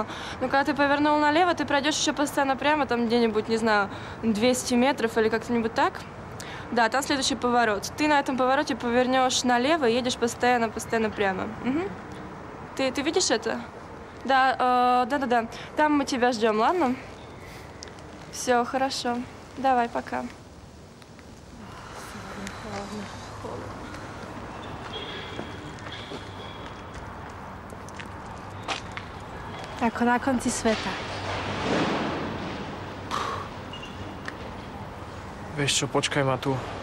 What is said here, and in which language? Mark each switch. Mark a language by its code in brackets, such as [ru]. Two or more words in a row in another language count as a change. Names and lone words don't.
[ru] Ну, когда ты повернул налево, ты пройдешь еще постоянно прямо, там где-нибудь, не знаю, 200 метров или как-нибудь так. Да, там следующий поворот. Ты на этом повороте повернешь налево и едешь постоянно прямо. Угу. Ты видишь это? Да, да-да-да. Там мы тебя ждем, ладно? Все, хорошо. Давай, пока. [sk] Ako na konci sveta. Vieš čo, počkaj ma tu.